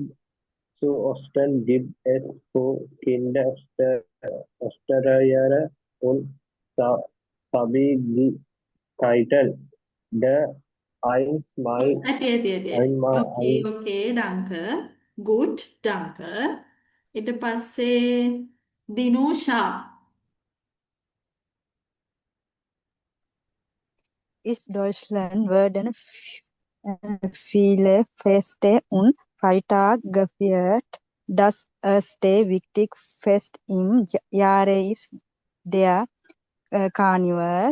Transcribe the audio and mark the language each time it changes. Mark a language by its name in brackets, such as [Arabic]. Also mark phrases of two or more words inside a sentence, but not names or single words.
[German] Zu Ostern gibt es für Kinder Ostereier und Süßigkeiten. Der 1. Mai [Sinhala] ඇති. [German] Okay, danke. Gut, danke. [Sinhala] ඊට පස්සේ දිනූෂා. [German] Ist Deutschland werden viele Feste und Feiertage gefeiert. Das erste wichtige Fest im Jahr ist der Karneval.